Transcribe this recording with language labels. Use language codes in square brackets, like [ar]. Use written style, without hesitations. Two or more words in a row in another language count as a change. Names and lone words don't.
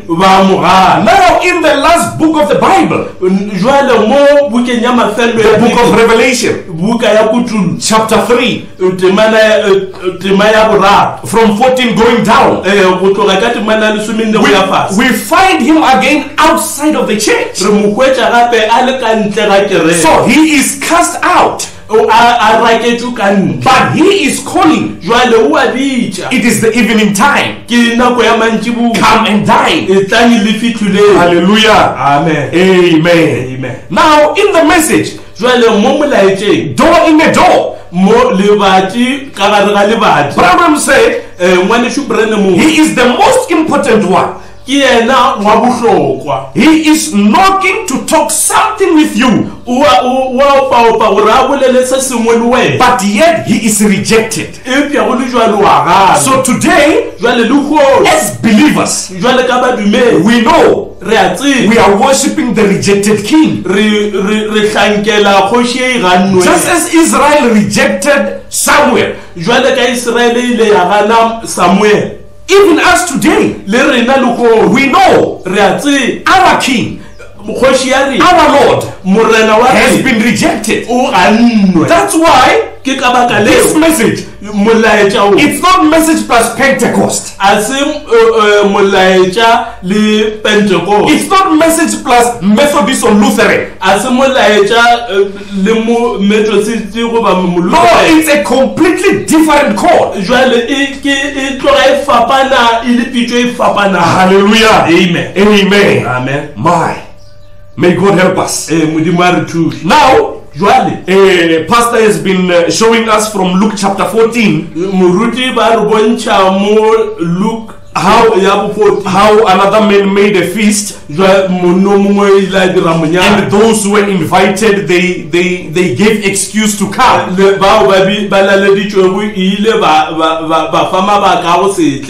[nso] ba mo gana [en] Now in the last book of the Bible, [nso] jwale mo bukeng ya mafelo [en] the [nso] ya [en] book of Revelation, [nso] buka ya kutulu [en] chapter 3, [nso] tema ya boraro [en] from 14 going down, [nso] go tloga ka temana ya lesomeng le go ya fase [en] we find Him again outside of the church. [nso] re mo hwetša gape a le ka ntle ga kereke [en] So He is cast out, [nso] a raketšwe ka ntle [en] but He is calling. [nso] jwale o a bitša [en] It is the evening time. [nso] ke nako ya mantšiboa [en] Come and dine. [nso] e tlang le fitlhileng [en] Hallelujah. amen Amen. Amen. Now in the message, [nso] jwale mo molaetšeng [en] door in the door, [nso] mo lebati ka gare ga lebati [en] Branham said [nso] ngwanešo brene mo [en] He is the most important one. [nso] ke yena wa bohlokwa [en] He is knocking to talk something with you, [nso] wa opa gore a bolele se sengwe le wena [en] but yet He is rejected. [nso] epša go le jwale wa gana [en] So today, [nso] jwale le kgolo [en] as believers, [nso] jwale ka badumedi [en] we know [nso] re a tseba [en] we are worshiping the rejected king. [nso] re hlankela kgoši e gannwe [en] Just as Israel rejected Samuel, [nso] jwale ka Iseraele ile ya gana Samuel [en] even us today, [nso] le rena le kgolo [en] we know [nso] re a tseba [en] our king, [nso] kgoši ya rena [en] our Lord, [nso] morena wa [en] has [nso] rena [en] been rejected. [nso] o gannwe [en] That's why [nso] ke ke ka baka [en] This [nso] leo [en] message, [nso] molaetša o [en] it's not message plus Pentecost. [nso] a se molaetša le Pentecost, [en] It's not message plus Methodist or Lutheran. [nso] a se molaetša le mo Methodist goba No, Lutheran. [en] it's a completely different call. [nso] Jwale e tloga e fapana e le pitšo e fapana. [en] Hallelujah. Amen. Amen. Amen. May God help us. [nso] Modimo a re thuse. [en] Now, [nso] Jwale [en] Pastor has been showing us from Luke chapter 14 [nso] moruti ba re bontšha mo Luke [en] How- [nso] ya bo 14 [en] how another man made a feast, [nso] jwa monno mongwe o ile a dira [en] and [nso] monyana [en] those who were invited, they gave excuse to come. [nso] le bao ba laleditšwego e ile ba fa mabaka a go setle.